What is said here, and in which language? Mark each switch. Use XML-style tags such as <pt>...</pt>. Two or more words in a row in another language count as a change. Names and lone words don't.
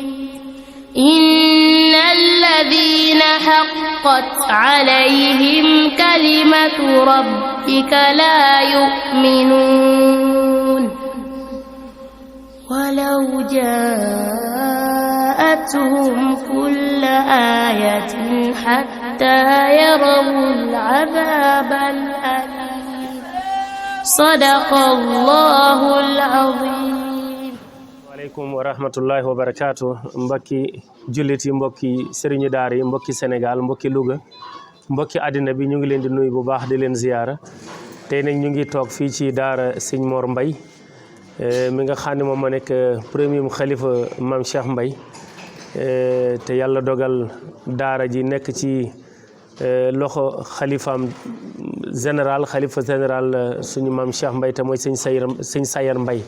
<ar>إن الذين حقت عليهم كلمة ربك لا يؤمنون ولو جاءتهم كل آية حتى يروا العذاب الأليم. صدق الله العظيم. عليكم ورحمة الله وبركاته.</ar> <wo>mbokki julliti, mbokki sëriñu daara yi, mbokki Sénégal, mbokki Louga, mbokki àddina bi, ñu ngi leen di nuyu bu baax di leen ziyaara. tey nag ñu ngi toog fii ci daara Sëñ Mor Mbaye mi nga xam ne moom moo nekk premier xalifa Mame Cheikh Mbaye te yàlla dogal daara ji nekk ci loxo xalifaam général xalifa général suñu Mame Cheikh Mbaye te mooy sëñ Sayar Mbaye.</wo>